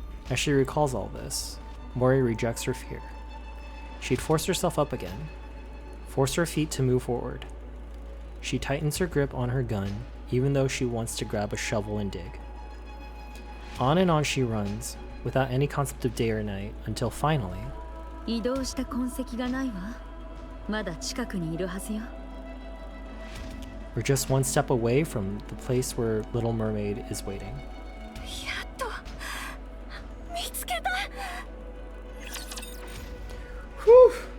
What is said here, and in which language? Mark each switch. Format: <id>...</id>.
<en>As she recalls all this, Mori rejects her fear. She'd forced herself up again, forced her feet to move forward. She tightens her grip on her gun, even though she wants to grab a shovel and dig. On and on she runs, without any concept of day or night, until finally...</en> <ja>移動した痕跡がないわ。まだ近くにいるはずよ。</ja> <en>We're just one step away from the place where Little Mermaid is waiting.</en> <ja>やっと見つけた。 Whew!</ja>